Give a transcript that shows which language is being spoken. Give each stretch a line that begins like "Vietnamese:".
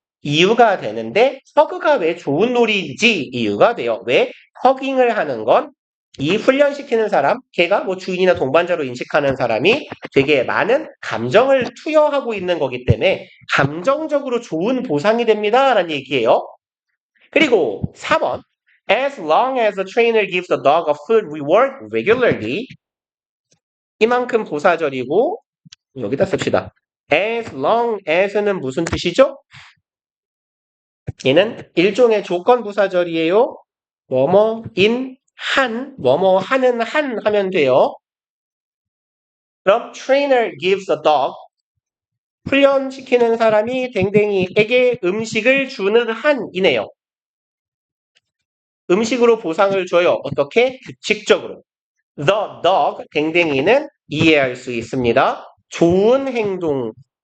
Korean: 이유가 되는데 허그가 왜 좋은 놀이인지 이유가 돼요. 왜? 허깅을 하는 건 이 훈련시키는 사람, 걔가 뭐 주인이나 동반자로 인식하는 사람이 되게 많은 감정을 투여하고 있는 거기 때문에 감정적으로 좋은 보상이 됩니다. 라는 얘기예요. 그리고 4번.
English: As long as the trainer gives the dog a food reward regularly.
Korean: 이만큼 보사절이고 여기다 씁시다.
English: As long as
Korean: 는 무슨 뜻이죠? 얘는 일종의 조건 부사절이에요. 뭐뭐인 한, 뭐뭐 하는 한 하면 돼요.
English: 그럼 trainer gives a dog.
Korean: 훈련시키는 사람이 댕댕이에게 음식을 주는 한이네요. 음식으로 보상을 줘요. 어떻게? 규칙적으로.
English: The dog,
Korean: 댕댕이는 이해할 수 있습니다. 좋은 행동,